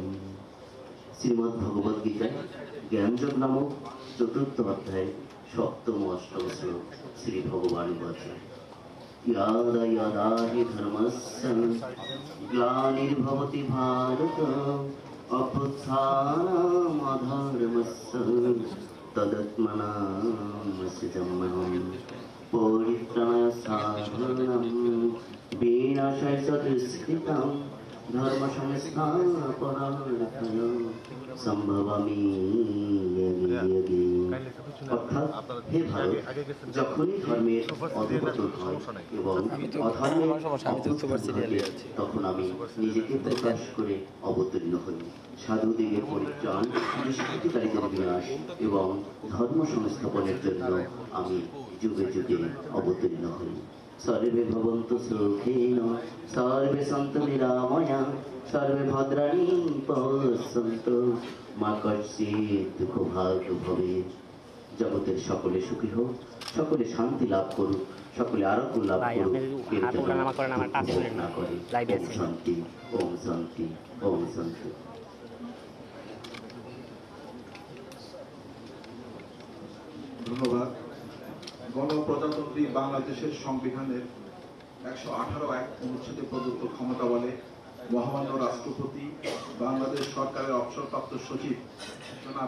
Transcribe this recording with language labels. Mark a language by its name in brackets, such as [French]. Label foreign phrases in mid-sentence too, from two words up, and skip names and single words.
[Bangla] শ্রীমদ্ ভগবদ গীতায় জ্ঞানযোগ নামক 4th অধ্যায় 7ম 8ম শ্লোক শ্রী ভগবান বলেন, [Sanskrit] ইয়াদা ইয়াদা হি ধর্মস্য গ্লানির্ভবতি ভারত অভ্যুত্থানাধর্মস্য তদাত্মনাং সৃজম্যহং পরিত্রাণায় সাধনাং বিনাশায় চ দুষ্কৃতাং ধর্ম সংস্থাপনার্থায় সম্ভবামি ইতি। [Bangla] অর্থাৎ হে ভারত, যখনই ধর্মের অধঃপতন হয় এবং অধর্মের তখন আমি নিজেকে প্রকাশ করে অবতীর্ণ হই। সাধুদিগের পরিত্রাণ, দুষ্কৃতিকারীদের বিনাশ এবং ধর্ম সংস্থাপনের জন্য আমি যুগে যুগে অবতীর্ণ হই। [Sanskrit] सर्वे भवन्तु सुखिनो सर्वे सन्तु निरामया सर्वे भद्राणि पश्यन्तु मा कश्चित् दुःखभाग् भवेत्। [Bangla] জগতের সকলে সুখী হোক, সকলে শান্তি লাভ করুক, সকলে আরোগ্য লাভ করুক, শান্তি। ওম শান্তি, ওম শান্তি। ধন্যবাদ। গণপ্রজাতন্ত্রী বাংলাদেশের সংবিধানের 118 অনুচ্ছেদে প্রদত্ত ক্ষমতা বলে মহামান্য রাষ্ট্রপতি বাংলাদেশ সরকারের অবসরপ্রাপ্ত সচিব জনাব